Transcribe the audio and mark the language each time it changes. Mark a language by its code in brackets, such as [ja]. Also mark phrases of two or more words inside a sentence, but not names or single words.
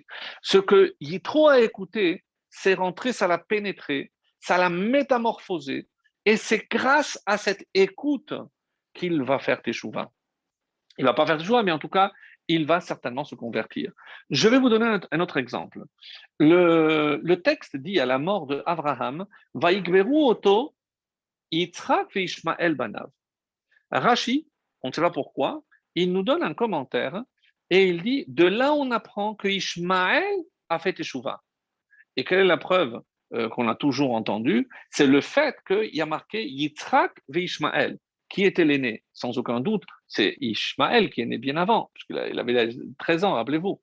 [fr] Ce que Yitro a écouté, c'est rentré, ça l'a pénétré, ça l'a métamorphosé. Et c'est grâce à cette écoute qu'il va faire Teshuvah. Il ne va pas faire Teshuvah, mais en tout cas, il va certainement se convertir. Je vais vous donner un autre exemple. Le texte dit à la mort de Abraham, [he] ויקברו אותו יצחק וישמעאל בניו. [fr] Rashi, on ne sait pas pourquoi, il nous donne un commentaire et il dit de là on apprend que Ishmaël a fait Teshuvah. Et quelle est la preuve qu'on a toujours entendue? C'est le fait qu'il y a marqué Yitzhak ve Ishmaël. Qui était l'aîné? Sans aucun doute, c'est Ishmaël qui est né bien avant, puisqu'il avait 13 ans, rappelez-vous.